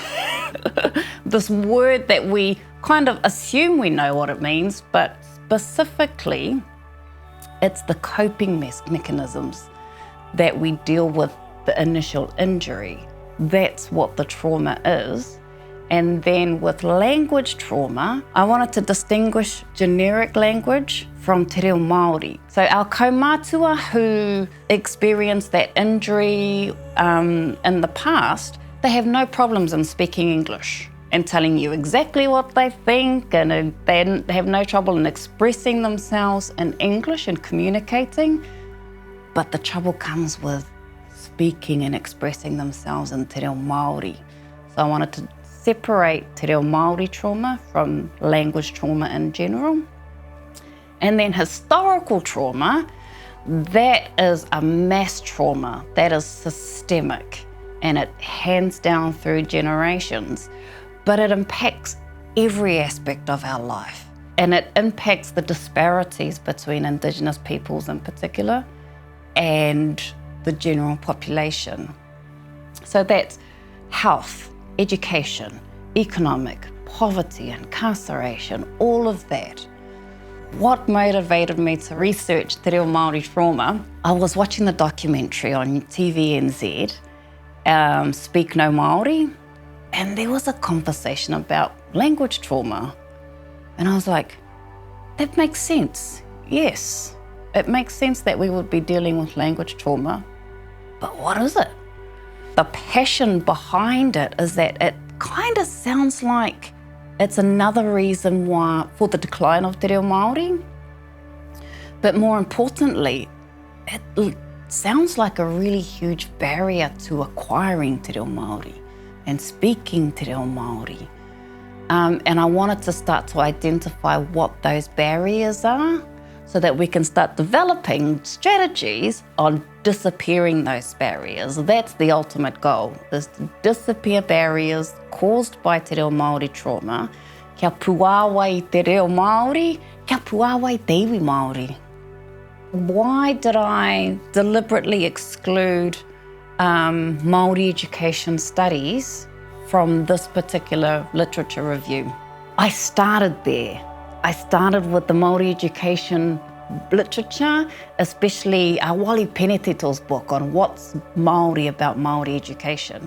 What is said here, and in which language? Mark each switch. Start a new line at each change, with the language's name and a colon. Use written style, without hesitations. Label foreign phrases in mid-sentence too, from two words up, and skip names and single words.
English: This word that we kind of assume we know what it means, but specifically, it's the coping mechanisms that we deal with the initial injury. That's what the trauma is. And then with language trauma, I wanted to distinguish generic language from
Māori: te reo Māori.
English: So our kaumātua who experienced that injury in the past, they have no problems in speaking English and telling you exactly what they think, and they have no trouble in expressing themselves in English and communicating. But the trouble comes with speaking and expressing themselves in
Māori: te reo Māori.
English: So I wanted to separate
Māori: te reo Māori
English: trauma from language trauma in general. And then historical trauma, that is a mass trauma, that is systemic, and it hands down through generations. But it impacts every aspect of our life. And it impacts the disparities between Indigenous peoples in particular and the general population. So that's health, education, economic, poverty, incarceration, all of that. What motivated me to research
Māori: te reo Māori
English: trauma, I was watching the documentary on TVNZ, Speak No Māori, and there was a conversation about language trauma. And I was like, that makes sense. Yes, it makes sense that we would be dealing with language trauma, but what is it? The passion behind it is that it kind of sounds like it's another reason why for the decline of
Māori: te reo Māori.
English: But more importantly, it sounds like a really huge barrier to acquiring
Māori: te reo Māori
English: and speaking
Māori: te reo Māori.
English: And I wanted to start to identify what those barriers are so that we can start developing strategies on disappearing those barriers. That's the ultimate goal, is to disappear barriers caused by
Māori: te reo Māori
English: trauma.
Māori: Kia puāwai te reo Māori, kia puāwai te iwi Māori.
English: Why did I deliberately exclude Māori education studies from this particular literature review? I started there. I started with the Māori education literature, especially Wali Peneteto's book on what's Māori about Māori education.